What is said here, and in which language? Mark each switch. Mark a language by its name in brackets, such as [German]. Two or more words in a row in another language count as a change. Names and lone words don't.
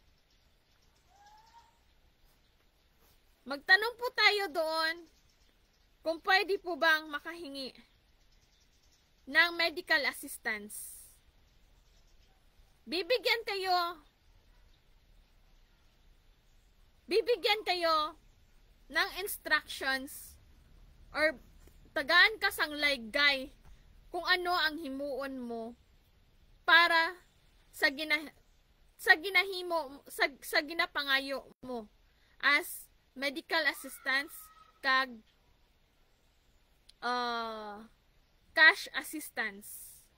[Filipino] Magtanong po tayo doon kung pwede po bang makahingi ng [English] medical assistance. [Filipino] Bibigyan kayo ng [Hiligaynon] instructions or tagaan ka sang laygay kung ano ang himuon mo para sa ginapangayo mo as [English] medical assistance [Hiligaynon] kag [English] cash assistance.